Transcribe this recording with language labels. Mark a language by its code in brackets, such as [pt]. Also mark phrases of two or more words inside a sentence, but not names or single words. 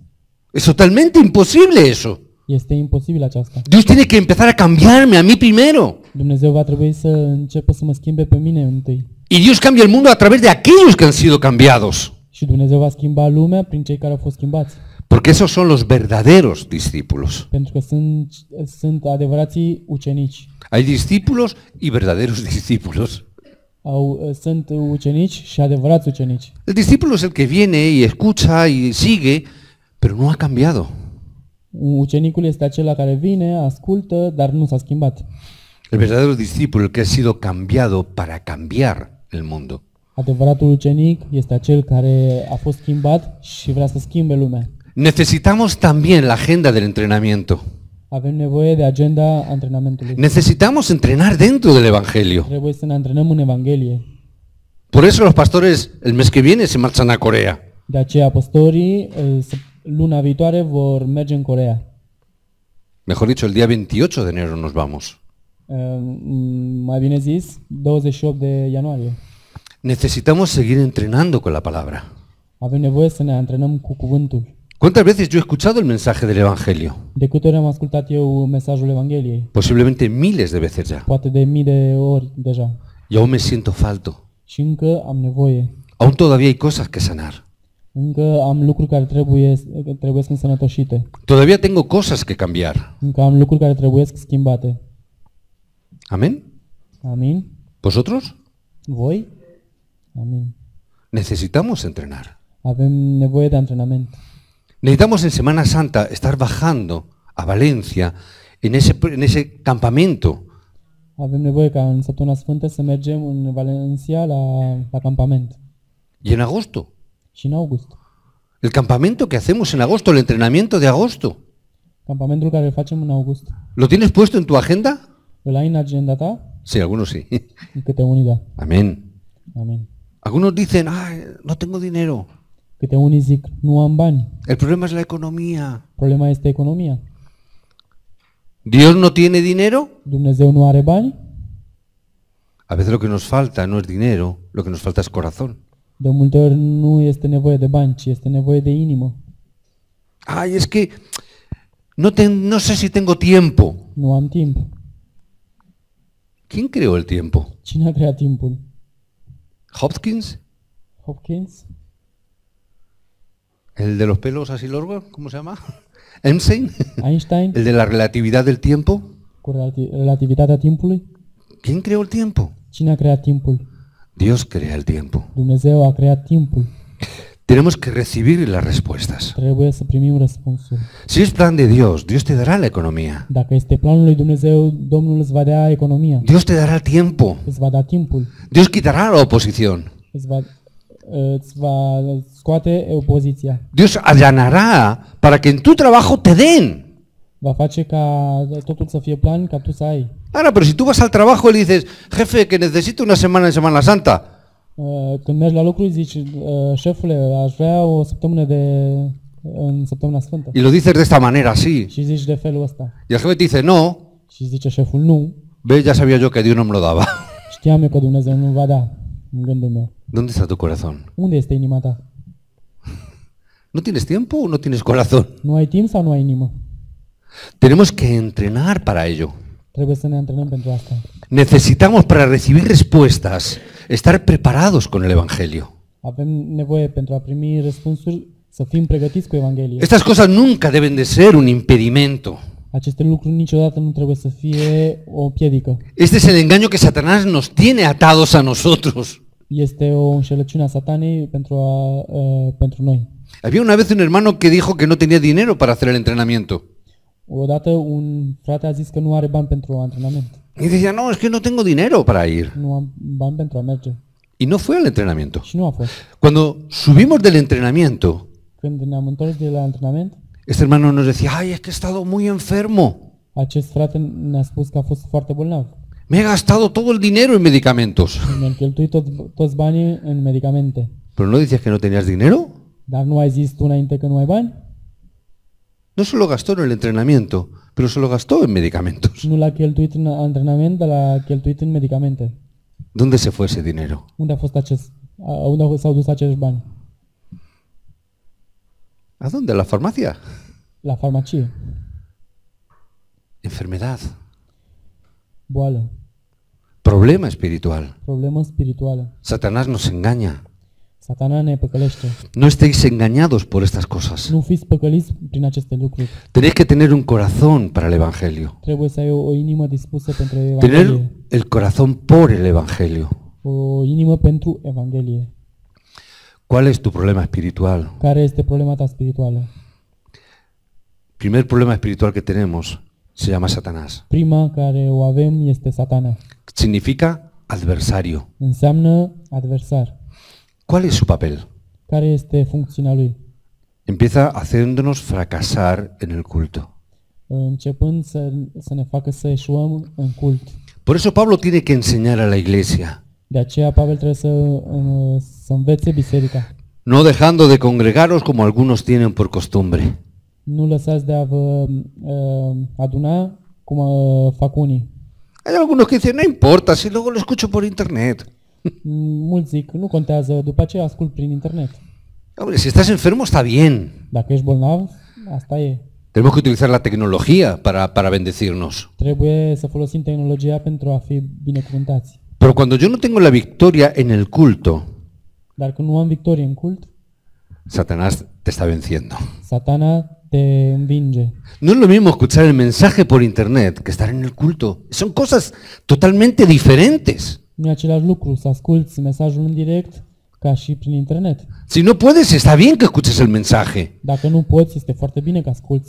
[es] Es totalmente imposible eso. [ro] Este imposibil aceasta. [es] Dios tiene que empezar a cambiarme a mí primero. [ro] Dumnezeu va trebui să înceapă să mă schimbe pe mine întâi. [es] Y Dios cambia el mundo a través de aquellos que han sido cambiados. [ro] Și Dumnezeu va schimba lumea prin cei care au fost schimbați. [es] Porque esos son los verdaderos discípulos. [ro] Pentru că sunt adevărații ucenici. [es] Hay discípulos y verdaderos discípulos. [ro] Sunt ucenici și adevărați ucenici. [es] El discípulo es el que viene y escucha y sigue, pero no ha cambiado. [ro] Ucenicul este acela care vine, ascultă, dar nu s-a schimbat. [es] El verdadero discípulo, el que ha sido cambiado para cambiar el mundo. [ro] Adevăratul ucenic este acel care a fost schimbat și vrea să schimbe lumea. [es] Necesitamos también la agenda del entrenamiento. [ro] Avem nevoie de agenda antrenamentului. [es] Necesitamos entrenar dentro del Evangelio. [ro] Trebuie să ne antrenăm în Evanghelie. [es] Por eso los pastores el mes que viene se marchan a Corea. [ro] De aceea pastorii luna viitoare vor merge în Coreea. [es] Mejor dicho, el día 28 de enero nos vamos. [ro] Mai bine zis, 28 de ianuarie. [es] Necesitamos seguir entrenando con la palabra. [ro] Avem nevoie să ne antrenăm cu cuvântul. [es] ¿Cuántas veces yo he escuchado el mensaje del Evangelio? [ro] De câte ori am ascultat eu mesajul Evangheliei? [es] Posiblemente miles de veces ya. [ro] Poate de mii de ori deja. [es] Y aún me siento falto. [ro] Și încă am nevoie. [es] Aún todavía hay cosas que sanar. [ro] Încă am lucruri care trebuie însănătoșite. [es] Todavía tengo cosas que cambiar. [ro] Încă am lucruri care trebuie schimbate. [es] ¿Amén? [ro] Amin? [es] ¿Vosotros? [ro] Voi? Amin. [es] Necesitamos entrenar. [ro] Avem nevoie de antrenament. [es] Necesitamos en Semana Santa estar bajando a Valencia en ese campamento. [ro] Avem nevoie ca în Săptămâna Sfântă să mergem în Valencia la campament. [es] Y en agosto. [ro] Și în august. [es] El campamento que hacemos en agosto, el entrenamiento de agosto. [ro] Campamentul care îl facem în august. [es] ¿Lo tienes puesto en tu agenda? [ro] Îl ai în agenda ta? [es] Sí, algunos sí. [ro] Câte unii da. [es] Amén. [ro] Amin. [es] Algunos dicen, ay, no tengo dinero. [ro] Câte unii zic, nu am bani. [es] El problema es la economía. [ro] Problema este economia. [es] ¿Dios no tiene dinero? [ro] Dumnezeu nu are bani? [es] A veces lo que nos falta no es dinero, lo que nos falta es corazón. [ro] De multe ori nu este nevoie de bani, ci este nevoie de inimă. [es] Ay, es que no sé si tengo tiempo. [ro] Nu am timp. [es] ¿Quién creó el tiempo? [ro] Cine a creat timpul? [es] ¿Hopkins? [ro] Hopkins? [es] ¿El de los pelos así largos? ¿Cómo se llama? ¿Einstein? [ro] Einstein? [es] ¿El de la relatividad del tiempo? [ro] Cu relativitatea timpului? [es] ¿Quién creó el tiempo? [ro] Cine a creat timpul? [es] Dios crea el tiempo. [ro] Dumnezeu a creat timpul. [es] Tenemos que recibir las respuestas. [ro] Trebuie să primim răspunsul. [es] Si es plan de Dios, Dios te dará la economía. [ro] Dacă este planul lui Dumnezeu, Domnul îți va da economia. [es] Dios te dará el tiempo. [ro] Îți va da timpul. [es] Dios quitará la oposición. [ro] Îți va scoate opoziția. [es] Dios allanará para que en tu trabajo te den. [ro] Va face ca totul să fie plan, ca tu să ai. [es] Ahora, pero si tú vas al trabajo y le dices, jefe, que necesito una semana en Semana Santa. [ro] Când mergi la lucru, zici, șefule, aș vrea o săptămână în Săptămâna Sfântă. [es] Y lo dices de esta manera, así. [ro] Și zici de felul ăsta. [es] Y el jefe te dice, no. [ro] Și zice șeful, nu. [es] Ve, ya sabía yo que Dios no me lo daba. [ro] Știam eu că Dumnezeu nu va da, în gândul meu. [es] ¿Dónde está tu corazón? [ro] Unde este inima ta? [es] ¿No tienes tiempo o no tienes corazón? [ro] Nu ai timp sau nu ai inimă? [es] Tenemos que entrenar para ello. [ro] Trebuie să ne antrenăm pentru asta. [es] Necesitamos para recibir respuestas estar preparados con el Evangelio. [ro] Avem nevoie pentru a primi răspunsuri să fim pregătiți cu Evanghelie. [es] Estas cosas nunca deben de ser un impedimento. [ro] Aceste lucruri niciodată nu trebuie să fie o piedică. [es] Este es el engaño que Satanás nos tiene atados a nosotros. [ro] Este o înșelăciune a Satanei pentru noi. [es] Había una vez un hermano que dijo que no tenía dinero para hacer el entrenamiento. [ro] Odată un frate a zis că nu are bani pentru antrenament. [es] Y decía, no, es que no tengo dinero para ir. [ro] Nu am bani pentru a merge. [es] Y no fue al entrenamiento. [ro] Și nu a fost. [es] Cuando subimos del entrenamiento, [ro] Când ne-am întors de la antrenament, [es] este hermano nos decía, ay, es que he estado muy enfermo. [ro] Acest frate ne-a spus că a fost foarte bolnav. [es] Me he gastado todo el dinero en medicamentos. [ro] Mi-am cheltuit toți banii în medicamente. [es] ¿Pero no decías que no tenías dinero? [ro] Dar nu ai zis tu înainte că nu ai bani? [es] No se lo gastó en el entrenamiento, pero se lo gastó en medicamentos. [ro] Nu l-a cheltuit în antrenament, dar l-a cheltuit în medicamente. [es] ¿Dónde se fue ese dinero? [ro] Unde s-au dus acești bani? [es] ¿A dónde? ¿A la farmacia? [ro] La farmacie. [es] Enfermedad, [ro] Boală. [es] problema espiritual. [ro] Problemă spirituală. [es] Satanás nos engaña. [ro] Satana ne păcălește. [es] No estéis engañados por estas cosas. [ro] Nu fiți păcăliți prin aceste lucruri. [es] Tenéis que tener un corazón para el Evangelio. [ro] Trebuie să ai o inimă dispusă pentru [es] Tener [ro] Evanghelie. [es] el corazón por el Evangelio. [ro] O inimă pentru Evanghelie. [es] ¿Cuál es tu problema espiritual? [ro] Care este problema ta spirituală? [es] Primer problema espiritual que tenemos se llama Satanás. [ro] Prima care o avem este Satana. [es] Significa adversario. [ro] Înseamnă adversar. [es] ¿Cuál es su papel? [ro] Care este funcțiunea lui? [es] Empieza haciéndonos fracasar en el culto. [ro] Începând să ne facă să eșuăm în cult. [es] Por eso Pablo tiene que enseñar a la iglesia, [ro] De aceea Pavel trebuie să învețe biserica. [es] no dejando de congregaros como algunos tienen por costumbre. [ro] Nu lăsați de a vă aduna cum fac unii. [es] Hay algunos que dicen, no importa, si luego lo escucho por internet. [ro] Mulți zic, nu contează, după aceea ascult prin internet. [es] Hombre, si estás enfermo está bien. [ro] Dacă ești bolnav, asta e. [es] Tenemos que utilizar la tecnología para bendecirnos. [ro] Trebuie să folosim tehnologia pentru a fi binecuvântați. [es] Pero cuando yo no tengo la victoria en el culto, [ro] Dar când nu am victorie în cult, [es] Satanás te está venciendo. [ro] Satana te învinge. [es] No es lo mismo escuchar el mensaje por internet que estar en el culto. Son cosas totalmente diferentes. [ro] Nu e același lucru să asculți mesajul în direct ca și prin internet. [es] Si no puedes, está bien que escuches el mensaje. [ro] Dacă nu poți, este foarte bine că asculți,